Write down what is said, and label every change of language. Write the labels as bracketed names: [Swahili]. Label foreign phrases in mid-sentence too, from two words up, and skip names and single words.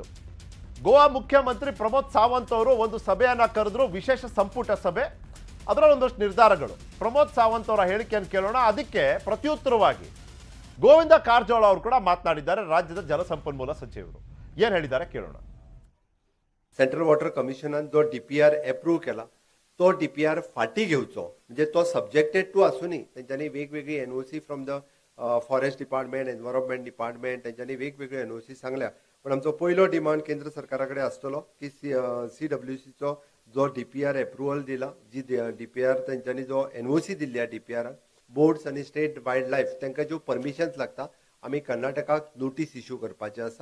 [Kannada] ಗೋವಾ ಮುಖ್ಯಮಂತ್ರಿ ಪ್ರಮೋದ್ ಸಾವಂತ್ ಅವರು ಒಂದು ಸಭೆಯನ್ನು ಕರೆದ್ರು, ವಿಶೇಷ ಸಂಪುಟ ಸಭೆ. ಅದರ ಒಂದಷ್ಟು ನಿರ್ಧಾರಗಳು. ಪ್ರಮೋದ್ ಸಾವಂತ್ ಅವರ ಹೇಳಿಕೆಯನ್ನು ಕೇಳೋಣ. ಅದಕ್ಕೆ ಪ್ರತ್ಯುತ್ತರವಾಗಿ ಗೋವಿಂದ ಕಾರಜೋಳ ಅವರು ಕೂಡ ಮಾತನಾಡಿದ್ದಾರೆ, ರಾಜ್ಯದ ಜಲಸಂಪನ್ಮೂಲ ಸಚಿವರು. ಏನು ಹೇಳಿದ್ದಾರೆ ಕೇಳೋಣ. [Konkani] सेंट्रल वॉटर कमिशनान जो डीपीआर अप्रूव केला तो डीपीआर फाटी घेवचो, म्हणजे तो [English] subjected to [Konkani] आसूनी. तेंच्यांनी वेगवेगळी [English] NOC from the Forest Department, Environment Department, [Konkani] तेंच्यांनी वेगवेगळी एनओसी सांगल्या. पण आमचो पयलो डिमांड केंद्र सरकाराकडे आसतलो की सीडब्ल्यूसीचो जो डीपीआर अप्रुवल दिला, जी डीपीआर तेंच्यांनी जो एनओसी दिल्ली डीपीआर बोर्ड्स आणि [English] State Wildlife [Konkani] तांकां ज्यो परमिशन्स लागता आमी कर्नाटकाक [English] notice issue [Konkani] करपाचें आसा.